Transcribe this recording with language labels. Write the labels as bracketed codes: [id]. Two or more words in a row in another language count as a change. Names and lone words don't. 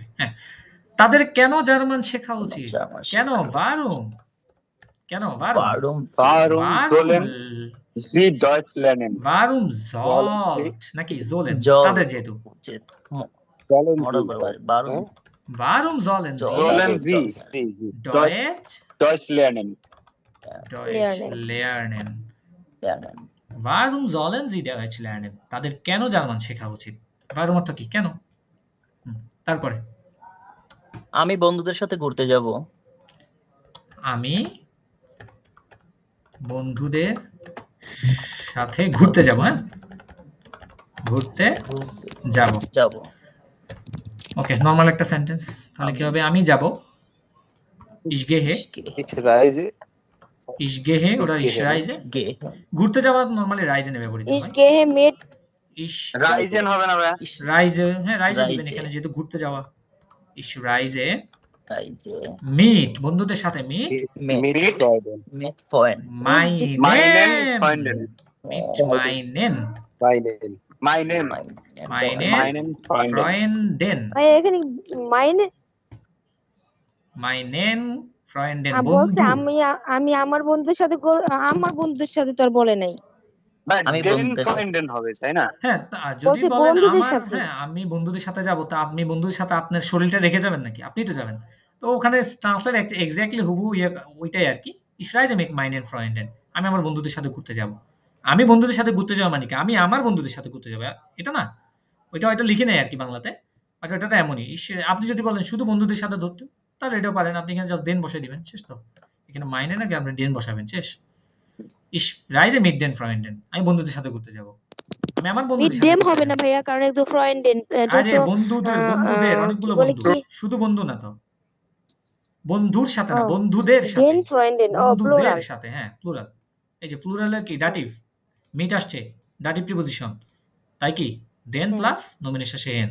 [bn] হ্যাঁ, তাদের কেন জার্মান শেখা উচিত? জার্মান কেন? শেখা উচিত। [de] Warum. কেন? Warum। Warum Warum sollen ভারুম। Sie Deutsch lernen? Warum sollt নাকি sollen, জল [bn] তাদের যেহেতু। উচিত [de] sollen [bn] মডেল [de] Sie, ভার্ব Warum Warum sollen Sollen জল Sie ডয়েচ Deutsch lernen? lernen। [bn] জানেন। [de] Warum sollen sie Deutsch lernen? [bn] তাদের কেন জার্মান শেখা উচিত? Warum অর্থ কি? কেন? তারপরে আমি বন্ধুদের সাথে ঘুরতে যাব। আমি বন্ধুদের সাথে ঘুরতে যাব। হ্যাঁ, ঘুরতে যাব। যাব ওকে, নরমাল একটা সেন্টেন্স। তাহলে কি হবে? আমি যাব। [de] Ich gehe, ich reise, ich gehe oder ich reise। গে [bn] ঘুরতে যাওয়া নরমালি রাইজে ব্যবহৃত [de] ইস [bn] হয়। [de] gehe mit Ich [bn] Reisen হবে না ভাই? reise, হ্যাঁ রাইজে দিবেন [de] Reise। [bn] এখানে যেহেতু ঘুরতে যাওয়া। [de] Ich reise [bn] তাই যে mit, বন্ধুদের সাথে mit [de] mit Freuden, mit Freund Meinen meinen Freunden. mit meinen meinen, Meinen meinen Freunden. Freunden [bn] এখানে মাইনে [de] meinen Freunden [bn] বলছে বন্ধু। আমি আমার বন্ধুদের সাথে আমার বন্ধুদের সাথে তো আর বলে নাই। ভাই, আমি [de] den [bn] বন্ধুদের সাথে- Freunden হবে, তাই না? হ্যাঁ, যদি বলছে বলেন বন্ধুদের আমার, সাথে। হ্যাঁ আমি বন্ধুদের সাথে যাব, তা আপনি বন্ধুদের সাথে আপনার শরীরটা রেখে যাবেন নাকি? আপনি তো যাবেন। তো ওখানে [en] translate exactly [bn] হুবহু ওইটাই আর কি। [de] Ich reise mit meinen Freunden, [bn] আমি আমার বন্ধুদের সাথে ঘুরতে যাব। আমি বন্ধুদের সাথে ঘুরতে যাওয়া মানে কি? আমি আমার বন্ধুদের সাথে ঘুরতে যাব, এটা না। ওইটা হয়তো লিখে নেই আর কি বাংলাতে, বাট ওটা তো এমনই। আপনি যদি বলেন শুধু বন্ধুদের সাথে ধরতে, তাহলে এটাও পারেন। আপনি এখানে জাস্ট দেন বসে দিবেন, শেষ তো। এখানে মাইনে নাকি আপনি দেন বসাবেন, শেষ। [de] Ich reise mit den Freunden, [bn] আমি বন্ধুদের সাথে ঘুরতে যাব। আমি আমার [de] মিড [bn] বন্ধুদের সাথে [de] ডেম [bn] ঘুরতে হবে যাব। না ভাইয়া, কারণ একটু ফ্রেন্ডেন আরে বন্ধুদের অনেকগুলো বলে বন্ধু, কি শুধু বন্ধু না তো। বন্ধুর সাথে না, ও, বন্ধুদের সাথে। [de] den Freunden ও [bn] বন্ধুদের প্লুরাল। সাথে, হ্যাঁ প্লুরাল। এই যে প্লুরালের কি ডাটিভ, মিট আসছে, [en] dative preposition, [bn] তাই কি দেন প্লাস নমিনেশন শেষে এন।